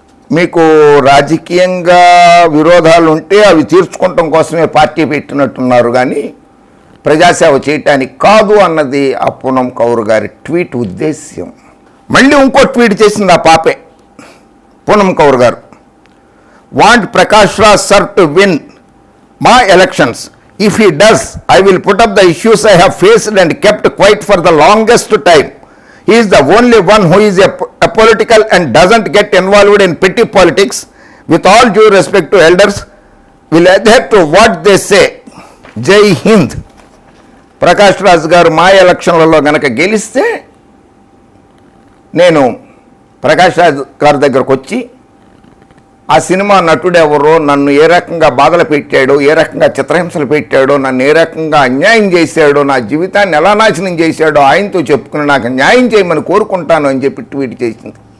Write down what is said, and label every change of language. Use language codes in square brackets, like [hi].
[te] మీకు రాజకీయంగా విరోధాలు ఉంటే అవి తీర్చుకోవటం కోసమే పార్టీ పెట్టినట్టున్నారు, కానీ ప్రజాసేవ చేయటానికి కాదు అన్నది ఆ పూనం కౌర్ గారి ట్వీట్ ఉద్దేశ్యం. మళ్ళీ ఇంకో ట్వీట్ చేసింది ఆ పాపే, పూనం కౌర్ గారు. [en] Want Prakash Raj sir to win my elections. If he does, I will put up the issues I have faced and kept quiet for the longest time. He is the only one who is a political and doesn't get involved in petty politics. With all due respect to elders, will adhere to what they say. Jai Hind. [te] Prakash Raj గారు మా ఎలక్షన్లలో గనక గెలిస్తే నేను ప్రకాష్ రాజ్ గారి దగ్గరకు వచ్చి ఆ సినిమా నటుడెవరో, నన్ను ఏ రకంగా బాధలు పెట్టాడో, ఏ రకంగా చిత్రహింసలు పెట్టాడో, నన్ను ఏ రకంగా అన్యాయం చేశాడో, నా జీవితాన్ని ఎలా నాశనం చేశాడో ఆయనతో చెప్పుకుని నాకు న్యాయం చేయమని కోరుకుంటాను అని చెప్పి ట్వీట్ చేసింది.